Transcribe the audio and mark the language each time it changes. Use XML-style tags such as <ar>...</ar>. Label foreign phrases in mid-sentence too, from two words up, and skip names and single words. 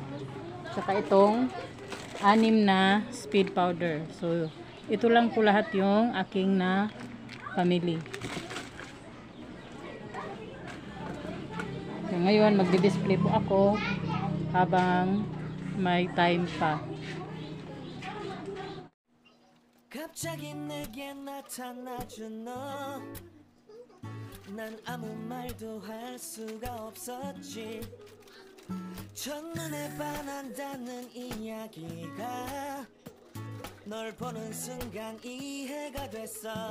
<tl>Saka itong 6 na speed powder. So ito lang po lahat yung aking na family. So ngayon magdi-display po ako habang may time pa.</tl> <ko>갑자기 내게 나타나준 너, 난 아무 말도 할 수가 없었지. 첫눈에 반한다는 이야기가 널 보는 순간 이해가 됐어.</ko>